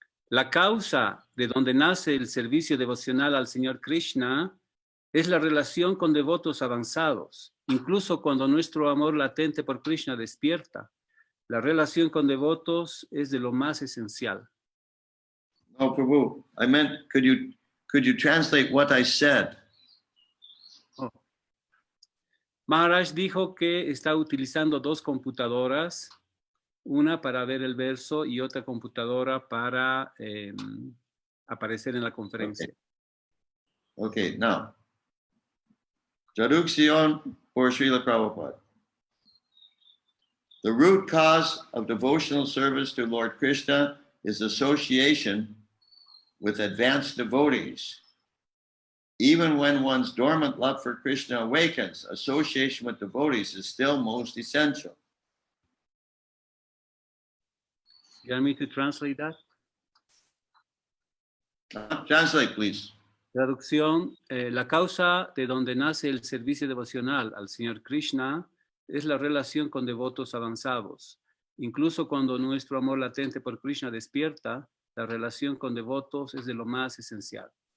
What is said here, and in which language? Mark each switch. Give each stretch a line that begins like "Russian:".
Spanish: La causa de donde nace el servicio devocional al Señor Krishna es la relación con devotos avanzados, incluso cuando nuestro amor latente por Krishna despierta. La relación con devotos es de lo más esencial. No, Prabhu.
English: I meant, could you translate what I said? Oh.
Spanish: Maharaj dijo que está utilizando dos computadoras, una para ver el verso y otra computadora para aparecer en la conferencia.
English: Okay, now.
Spanish: Traducción por Srila Prabhupada.
English: The root cause of devotional service to Lord Krishna is association with advanced devotees. Even when one's dormant love for Krishna awakens, association with devotees is still most essential. You want me to translate that? Translate, please.
Spanish: Traducción, la causa de donde nace el servicio devocional al Señor Krishna es la relación con devotos avanzados. Incluso cuando nuestro amor latente por Krishna despierta, la relación con devotos es de lo más esencial.